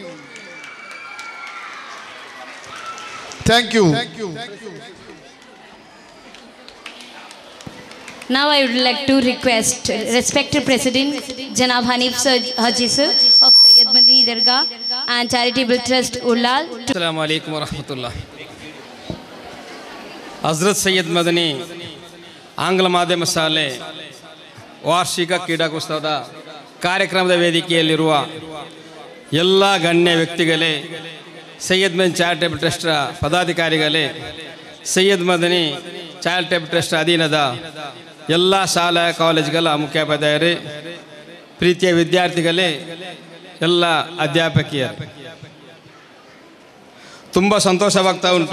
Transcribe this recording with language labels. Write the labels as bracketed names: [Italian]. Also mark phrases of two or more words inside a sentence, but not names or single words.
[English] Thank you. Now I would like to request respected President Janab Hanif Haji sir of Sayyid Madani Dargah and Charitable Trust Ullal. [Arabic] السلام عليكم ورحمة الله. [Kannada] ಹಜರತ್ ಸೈಯದ್ ಮದನಿ ಆಂಗ್ಲ ಮಾಧ್ಯಮ ಶಾಲೆ ವಾರ್ಷಿಕ ಕ್ರೀಡಾಗೋತ್ಸವದ ಕಾರ್ಯಕ್ರಮದ ವೇದಿಕೆಯಲ್ಲಿರುವ ಎಲ್ಲ ಗಣ್ಯ ವ್ಯಕ್ತಿಗಳೇ, ಸೈಯದ್ ಮದನಿ ಚಾರಿಟೇಬಲ್ ಟ್ರಸ್ಟ್ ಪದಾಧಿಕಾರಿಗಳೇ, ಸೈಯದ್ ಮದನಿ ಚಾರಿಟೇಬಲ್ ಟ್ರಸ್ಟ್ ಅಧೀನದ ಎಲ್ಲ ಶಾಲಾ ಕಾಲೇಜುಗಳ ಮುಖ್ಯೋಪಾಧ್ಯಾಯರೇ, ಪ್ರೀತಿಯ ವಿದ್ಯಾರ್ಥಿಗಳೇ, ಎಲ್ಲ ಅಧ್ಯಾಪಕಿಯರು, ತುಂಬ ಸಂತೋಷವಾಗ್ತಾ ಉಂಟು.